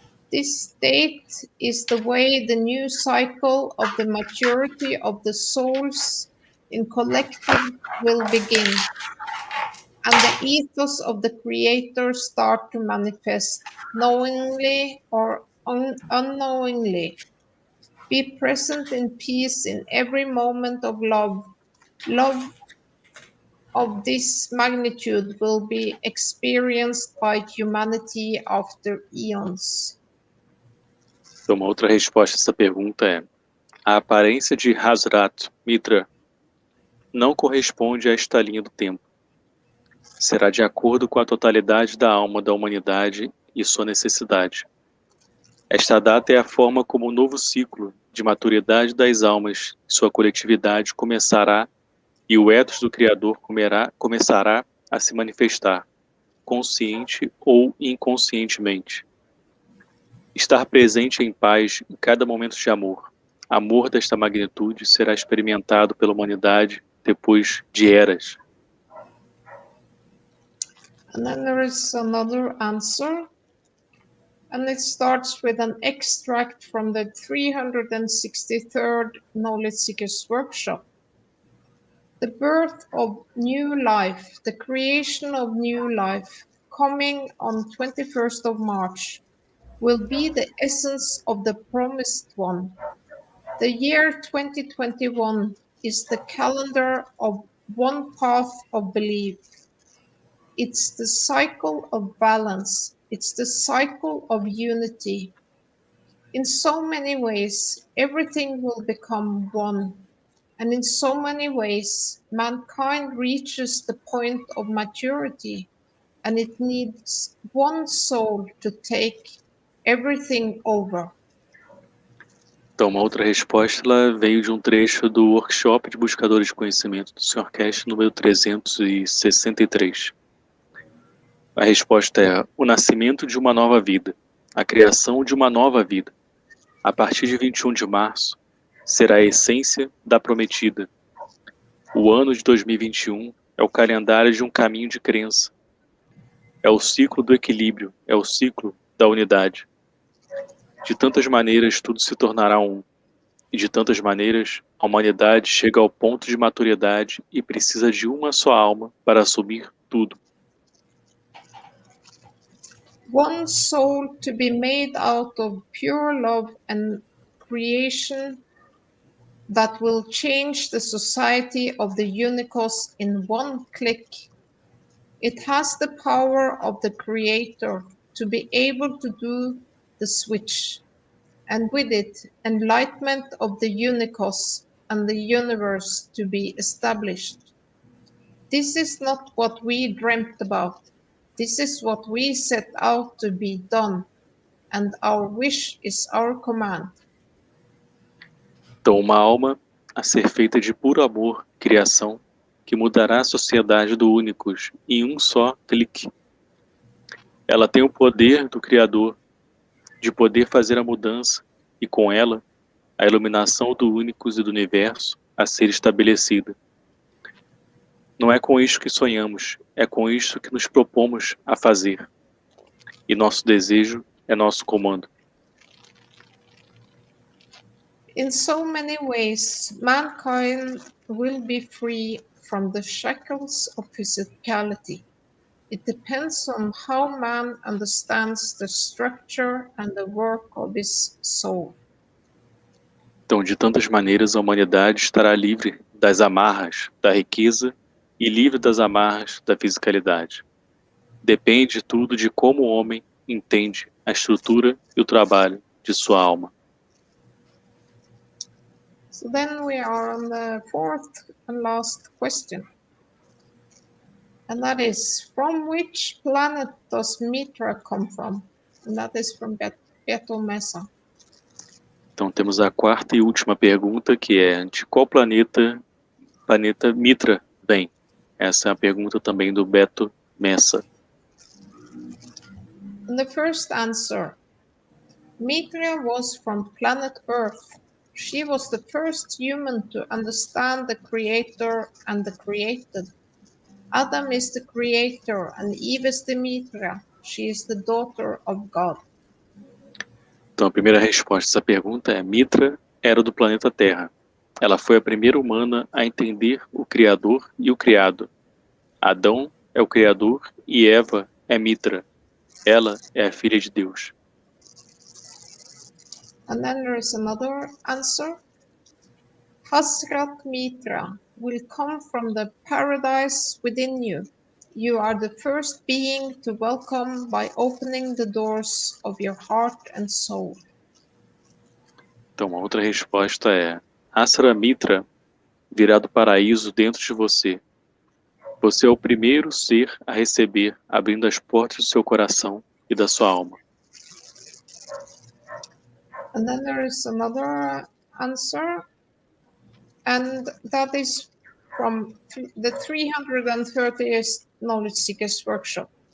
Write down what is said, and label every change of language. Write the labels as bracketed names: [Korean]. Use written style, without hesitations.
[English] This date is the way the new cycle of the maturity of the souls in collective will begin, and the ethos of the Creator start to manifest, knowingly or unknowingly. Be present in peace in every moment of love. Love of this magnitude will be experienced by humanity after eons. [Portuguese] Então, uma outra resposta a essa pergunta é: a aparência de Hasrat Mitra não corresponde a esta linha do tempo. Será de acordo com a totalidade da alma da humanidade e sua necessidade. Esta data é a forma como o novo ciclo de maturidade das almas e sua coletividade começará e o ethos do Criador começará a se manifestar, consciente ou inconscientemente. Estar presente em paz em cada momento de amor. Amor desta magnitude será experimentado pela humanidade depois de eras. [English] And then there is another answer, and it starts with an extract from the 363rd Knowledge Seekers Workshop. The birth of new life, the creation of new life, coming on 21st of March, will be the essence of the promised one. The year 2021 is the calendar of one path of belief. It's the cycle of balance. It's the cycle of unity. In so many ways, everything will become one. And in so many ways, mankind reaches the point of maturity, and it needs one soul to take everything over. [Portuguese] Então, uma outra resposta ela veio de um trecho do workshop de buscadores de conhecimento do Sr. Cash, número 363. A resposta é o nascimento de uma nova vida, a criação de uma nova vida. A partir de 21 de março, será a essência da prometida. O ano de 2021 é o calendário de um caminho de crença. É o ciclo do equilíbrio, é o ciclo da unidade. De tantas maneiras tudo se tornará um. E de tantas maneiras a humanidade chega ao ponto de maturidade e precisa de uma só alma para assumir tudo. [English] One soul to be made out of pure love and creation that will change the society of the Unicos in one click. It has the power of the Creator to be able to do the switch, and with it, enlightenment of the Unicos and the universe to be established. This is not what we dreamt about. This is what we set out to be done, and our wish is our command. [Portuguese] Então, uma alma a ser feita de puro amor, criação, que mudará a sociedade do Únicos em um só clique. Ela tem o poder do Criador de poder fazer a mudança e, com ela, a iluminação do Únicos e do Universo a ser estabelecida. Não é com isto que sonhamos, é com isto que nos propomos a fazer. E nosso desejo é nosso comando. [English] In so many ways, mankind will be free from the shackles of physicality. It depends on how man understands the structure and the work of his soul. [Portuguese] Então, de tantas maneiras, a humanidade estará livre das amarras da riqueza e livre das amarras da fisicalidade. Depende tudo de como o homem entende a estrutura e o trabalho de sua alma. [English] So then we are on the fourth and last question. And that is, from which planet does Mitra come from? And that is from Beto Mesa. [Portuguese] Então temos a quarta e última pergunta, que é de qual planeta Mitra vem? Essa é a pergunta também do Beto Messa. [English] And the first answer, Mitra was from planet Earth. She was the first human to understand the Creator and the created. Adam is the Creator and Eve is the Mitra. She is the daughter of God. [Portuguese] Então a primeira resposta a essa pergunta é: Mitra era do planeta Terra. Ela foi a primeira humana a entender o Criador e o Criado. Adão é o Criador e Eva é Mitra. Ela é a filha de Deus. [English] And then there is another answer. Hasrat Mitra will come from the paradise within you. You are the first being to welcome by opening the doors of your heart and soul. [Portuguese] Então, uma outra resposta é: Asra Mitra virá do paraíso dentro de você. Você é o primeiro ser a receber, abrindo as portas do seu coração e da sua alma. [English] And then there is another answer, and that is from the 330th Knowledge Seekers Workshop.